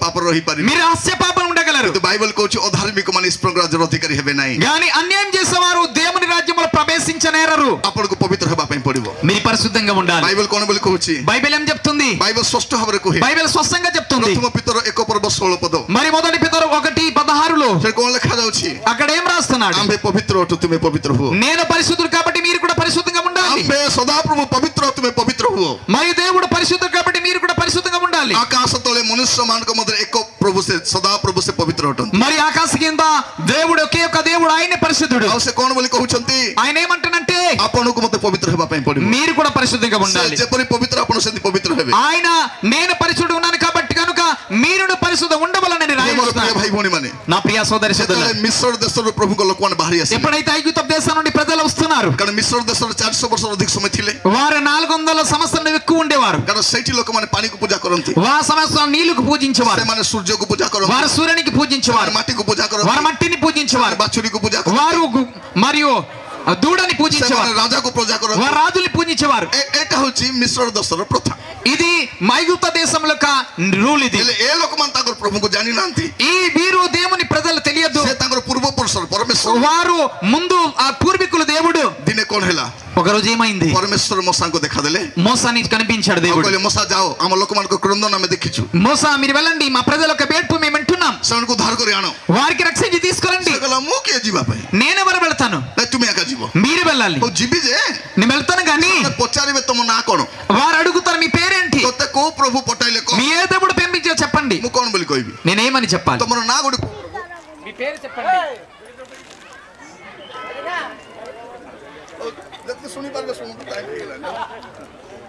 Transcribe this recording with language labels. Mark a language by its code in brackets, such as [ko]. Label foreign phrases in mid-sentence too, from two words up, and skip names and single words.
[or] ରହି ପାରିବେ [te] మీరు రహస్య పాపం ఉండగలరు [or] କିନ୍ତୁ ବାଇବଲ କହୁଛି ଅଧାର୍ମିକ ମାନେ ଈଶ୍ୱରଙ୍କ ରାଜ୍ୟର ଅଧିକାରୀ ହେବେ ନାହିଁ [te] గాని అన్యాయం చేసేవారు దేవుని రాజ్యములో ప్రవేశించనేరరు [or] ଆପଣଙ୍କୁ ପବିତ୍ର ହେବା ପାଇଁ ପଡିବ [te] మీరు పరిశుద్ధంగా ఉండాలి [or] ବାଇବଲ କଣ ବୋଲି କହୁଛି [te] బైబిల్ ఏం చెప్తుంది [or] ବାଇବଲ ସ୍ପଷ୍ଟ ଭାବରେ କୁହେ [te] బైబిల్ స్పష్టంగా చెప్తుంది [or] ପ୍ରଥମ ପିତର 1 ପର୍ବ 16 ପଦ [te] మరి మొదటి పితరు 1:16లో [or] ସେ କଣ ଲେଖା ଯାଉଛି [te] అక్కడ ఏం రాస్తున్నాడు [or] ଆମ୍ଭେ ପବିତ୍ର ଅଟୁ ତୁମେ ପବିତ୍ର ହୁଅ [te] నేను పరిశుద్ధుడు కాబట్టి మీరు కూడా పరిశుద్ధంగా ఉండాలి [or] ଆମ୍ଭେ ସଦାପ୍ରଭୁ ପବିତ୍ର ତୁମେ ପବିତ୍ର ହୁଅ [te] మరి దేవుడు పరిశుద్ధుడు కాబట్టి మీరు కూడా పరిశుద్ధంగా ఉండాలి [or] ଆକାଶ ତଳେ ମନୁଷ୍ୟମାନଙ୍କ ମଧ୍ୟରେ ଏକ ପ୍ରଭୁ ସେ ସଦାପ୍ରଭୁ ସେ ପବିତ୍ର ଅଟନ୍ତି [te] మరి ఆకాశ కింద దేవుడు ఒకే ఒక దేవుడు ఆయనే పరిశుద్ధుడు [or] ଆଉ ସେ କଣ ବୋଲି କହୁଛନ୍ତି [te] ఆయన ఏమంటానంటే [or] ଆପଣଙ୍କୁ ମତେ ପବିତ୍ର ହେବା ପାଇଁ ପଡିବ [te] మీరు కూడా పరిశుద్ధంగా [or] ସେ [te] ఉండాలి [or] ଯେପରି ପବିତ୍ର ଆପଣ ସେମିତି ପବିତ୍ର ହେବେ [te] ఆయన నేను పరిశుద్ధుడు ఉన్నాను కాబట్టి కనుక మీరు పరిశుద్ధ ఉండవలనని [or] ମୋର ପ୍ରିୟ [te] రాయబడుతుంది [or] ଭାଇ ଭଉଣୀ ମାନେ [te] నా ప్రియ సోదరి సోదరులు [or] ଯେତେବେଳେ ମିଶ୍ର ଦେଶରୁ ପ୍ରଭୁଙ୍କ ଲୋକମାନେ ବାହାରି ଆସିଲେ [te] ఎప్పుడైతే ఐగుప్త దేశం నుండి ప్రజలు వస్తున్నారు [or] କାରଣ ମିଶ୍ର ଦେଶରେ 400 ବର୍ଷର ଅଧିକ ସମୟ ଥିଲେ [te] వారు 400 సంవత్సరాలు ఎక్కువ ఉండేవారు [or] କାରଣ ସେଇଠି ଲୋକମାନେ ପାଣିକୁ ପୂଜା କରନ୍ତି [te] వారు సంవత్సరం నీళ్లకు పూజించేవారు [or] ସେମାନେ ସୂର୍ଯ୍ୟକୁ ପୂଜା କରନ୍ତି [te] వారు సూర్యునికి పూజించేవారు [or] ମାଟିକୁ ପୂଜା [te] వారు [or] କରନ୍ତି [te] మట్టిని పూజించేవారు [or] ବାଛୁରୀକୁ ପୂଜା କରନ୍ତି [te] వారు మరియు దూడని పూజించేవారు [or] ସେମାନେ ରାଜାକୁ ପୂଜା କରନ୍ତି [te] వారు రాజుల్ని పూజించేవారు [or] ଏଇଟା ହଉଛି ମିଶ୍ର ଦେଶର ପ୍ରଥା [te] ఇది ఐగుప్త దేశంలో రూల్ ఇది [or] ହେଲେ ଏ ଲୋକମାନେ ତାଙ୍କର ପ୍ରଭୁଙ୍କୁ ଜାଣିନାହାନ୍ତି [te] ఈ వీరు దేవుని ప్రజలు తెలియదు [or] ସେ ତାଙ୍କର ପୂର୍ବ ପୁରୁଷର ପରମେଶ୍ୱର [te] వారు ముందు ఆ పూర్వీకులు దేవుడు [or] ଦିନେ କଣ ହେଲା [te] ఒక రోజు ఏమైంది [or] ପରମେଶ୍ୱର ମଶାଙ୍କୁ ଦେଖାଦେଲେ [te] మోసానికి కనిపించాడు [or] ଆଉ [te] దేవుడు [or] କହିଲେ ମଶା ଯାଅ ଆମ ଲୋକମାନଙ୍କ କ୍ରନ୍ଦନ ଆମେ ଦେଖିଛୁ [te] మోసా మీరు వెళ్ళండి మా ప్రజల యొక్క బేడ్పు మేము వింటున్నాం [or] ସେମାନଙ୍କୁ ଉଦ୍ଧାର କରି ଆଣ [te] వారికి రక్షించి తీసుకురండి [or] ସେ କହିଲା ମୁଁ କିଏ ଯିବା ପାଇଁ [te] నేనెవరు వెళ్తాను [or] ନାଇଁ ତୁମେ ଏକା ଯିବ [te] మీరు వెళ్ళాలి [or] ହଉ ଯିବି ଯେ [te] నేను వెళ్తాను కానీ [or] ସେମାନେ పଚାରିବେ ତମ ନାଁ କଣ [te] వారు అడుగుతారు మీ పేరేంటి [or] ତତେ କୋଉ ପ୍ରଭୁ ପଟାଇଲେ କହ [te] మీ ఏ దేవుడు పెంపించో చెప్పండి [or] ମୁଁ କଣ ବୋଲି କହିବି [te] నేనేమని చెప్పాలి [or] ତମର ନାଁ ଗୋଟେ [te] మీ పేరు చెప్పండి [or] ଯେତେ ଶୁଣିପାରିବେ ଶୁଣନ୍ତୁ ଟାଇମ୍ ହେଇଗଲାଣି